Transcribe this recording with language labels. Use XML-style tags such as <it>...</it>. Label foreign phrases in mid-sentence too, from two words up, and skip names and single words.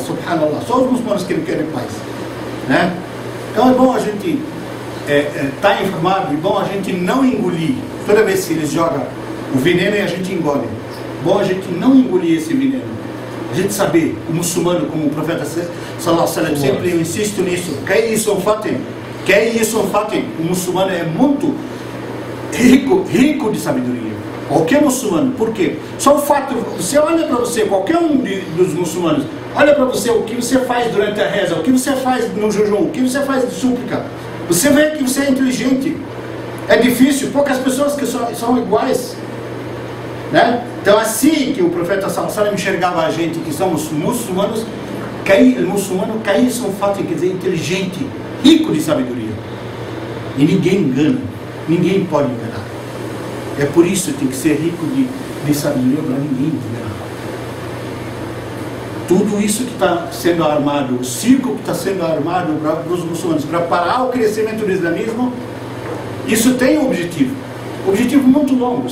<pt>Subhanallah, só os muçulmanos que não querem paz. Né? Então é bom a gente estar informado, é bom a gente não engolir. Toda vez que eles jogam o veneno e a gente engole. É bom a gente não engolir esse veneno. A gente saber, o muçulmano, como o profeta</pt> <ar>صلى الله عليه وسلم,</ar> <pt>sempre eu insisto nisso, o muçulmano é muito rico de sabedoria. Qualquer muçulmano, por quê? Só o fato, você olha para você, qualquer um dos muçulmanos, olha para você o que você faz durante a reza, o que você faz no jejum, o que você faz de súplica, você vê que você é inteligente. É difícil, poucas pessoas que são iguais. Né? Então assim que o profeta</pt> <ar>صلى الله عليه وسلم</ar> <pt>enxergava a gente que somos muçulmanos, muçulmano são fato, quer dizer, inteligente, rico de sabedoria. E ninguém engana, ninguém pode enganar. É por isso que tem que ser rico de sabedoria para ninguém enganar. Tudo isso que está sendo armado, o circo que está sendo armado para os muçulmanos, para parar o crescimento do islamismo, isso tem um objetivo muito longo.</pt>